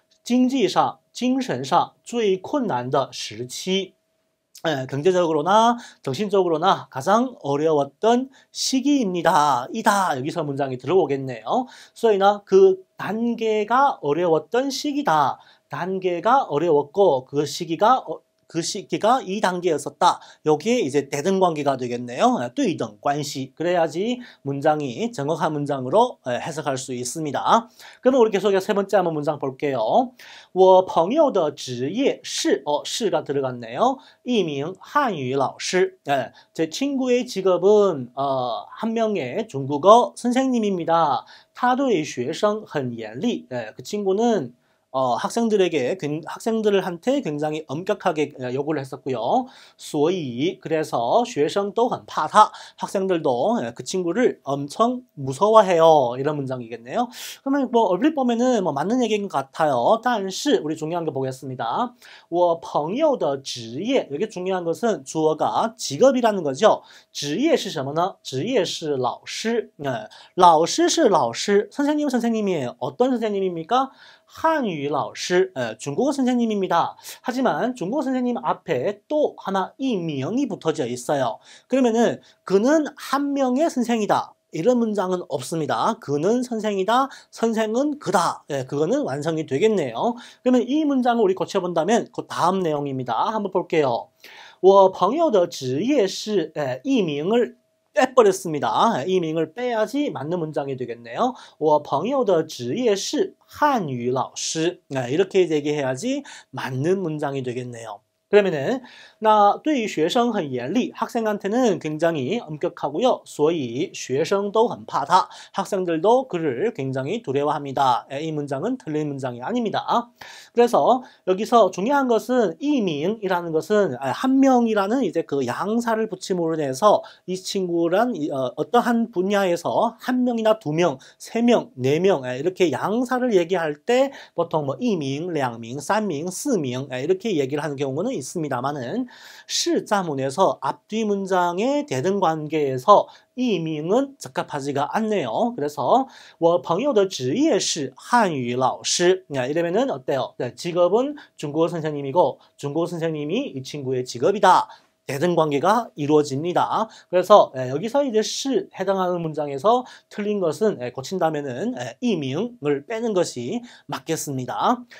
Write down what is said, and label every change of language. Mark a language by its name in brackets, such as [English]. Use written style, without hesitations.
[Chinese] 经济上、精神上最困难的时期。 [Korean] 경제적으로나 정신적으로나 가장 어려웠던 시기입니다. 이다. 여기서 문장이 들어오겠네요. [Chinese] 所以呢, [Korean] 그 단계가 어려웠던 시기다. 단계가 어려웠고 그 시기가 이 단계였었다. 여기에 이제 대등 관계가 되겠네요. [Chinese] 对等关系. [Korean] 그래야지 문장이 정확한 문장으로 해석할 수 있습니다. 그러면 우리 계속해서 세 번째 한번 문장 볼게요. [Chinese] 我朋友的职业是, [Korean] 시가 들어갔네요. [Chinese] 一名汉语老师. [Korean] 제 친구의 직업은 한 명의 중국어 선생님입니다. [Chinese] 他对学生很严厉. [Korean] 그 친구는 학생들한테 굉장히 엄격하게 요구를 했었고요. [Chinese] 所以 [Korean] 그래서 [Chinese] 学生都很怕他. [Korean] 학생들도 그 친구를 엄청 무서워해요. 이런 문장이겠네요. 그러면 뭐 얼핏 보면은 뭐 맞는 얘기인 것 같아요. 但是 우리 중요한 거 보겠습니다. [Chinese] 我朋友的职业 [Korean] 여기 중요한 것은 주어가 직업이라는 거죠. [Chinese] 职业是什么呢?职业是老师.老师是老师. [Korean] 선생님은 선생님이에요. 어떤 선생님입니까? 한유 老师, 중국어 선생님입니다. 하지만 중국어 선생님 앞에 또 하나 이 명이 붙어져 있어요. 그러면은 그는 한 명의 선생이다. 이런 문장은 없습니다. 그는 선생이다. 선생은 그다. 그거는 완성이 되겠네요. 그러면 이 문장을 우리 고쳐본다면 그 다음 내용입니다. 한번 볼게요. [Chinese] 我朋友的职业是 [Korean] 이 명을 빼버렸습니다. 이 명을 빼야지 맞는 문장이 되겠네요. [Chinese] 我朋友的职业是汉语老师. [Korean] 이렇게 얘기해야지 맞는 문장이 되겠네요. 그러면은 [Chinese] 那对于学生很严厉, [Korean] 학생한테는 굉장히 엄격하고요. [Chinese] 所以学生都很怕他. [Korean] 학생들도 그를 굉장히 두려워합니다. 이 문장은 틀린 문장이 아닙니다. 그래서 여기서 중요한 것은 이민이라는 것은 한 명이라는 이제 그 양사를 붙임으로 인해서 이 친구란 어떠한 분야에서 한 명이나 두 명, 세 명, 네 명 이렇게 양사를 얘기할 때 보통 뭐 이민, 两名, 3名, 4名 이렇게 얘기를 하는 경우는 있습니다만은 시자문에서 앞뒤 문장의 대등 관계에서 이명은 적합하지가 않네요. 그래서 [Chinese] 我朋友的职业是汉语老师. [Korean] 이러면은 어때요? 직업은 중국어 선생님이고 중국어 선생님이 이 친구의 직업이다. 대등 관계가 이루어집니다. 그래서 여기서 이제 시 해당하는 문장에서 틀린 것은 고친다면은 이명을 빼는 것이 맞겠습니다.